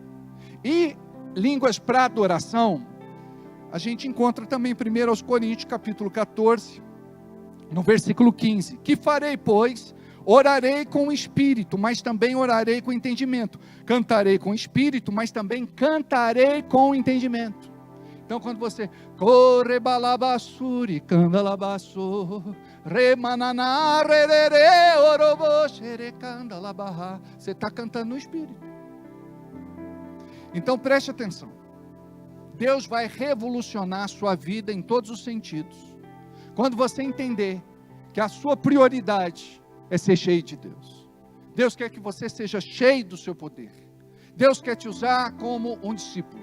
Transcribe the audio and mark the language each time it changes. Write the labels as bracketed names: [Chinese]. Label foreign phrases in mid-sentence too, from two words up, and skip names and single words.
[Portuguese] E línguas para adoração, a gente encontra também 1 Coríntios capítulo 14, no versículo 15. Que farei, pois? Orarei com o espírito, mas também orarei com entendimento. Cantarei com o espírito, mas também cantarei com entendimento. Então quando você corre balabassuri, candalabassur, remananá, rerere, orobo, xere, candalabarra, você está cantando no espírito. Então preste atenção. Deus vai revolucionar a sua vida em todos os sentidos. Quando você entender que a sua prioridade é ser cheio de Deus. Deus quer que você seja cheio do seu poder. Deus quer te usar como um discípulo.